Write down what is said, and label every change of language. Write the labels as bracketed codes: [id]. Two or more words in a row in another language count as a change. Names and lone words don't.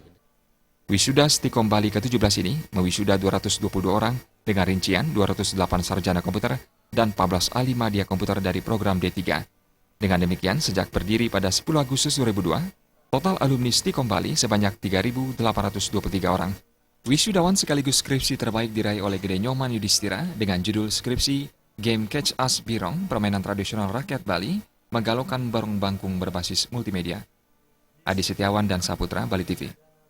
[id] Wisuda Stikom Bali ke-17 ini mewisuda 222 orang dengan rincian 208 sarjana komputer dan 14 ahli media komputer dari program D3. Dengan demikian, sejak berdiri pada 10 Agustus 2002, total alumni Stikom Bali sebanyak 3.823 orang. Wisudawan sekaligus skripsi terbaik diraih oleh Gede Nyoman Yudhistira dengan judul skripsi Game Catch Us Birong, permainan tradisional rakyat Bali, menggalaukan barong bangkung berbasis multimedia. Adi Setiawan dan Saputra, Bali TV.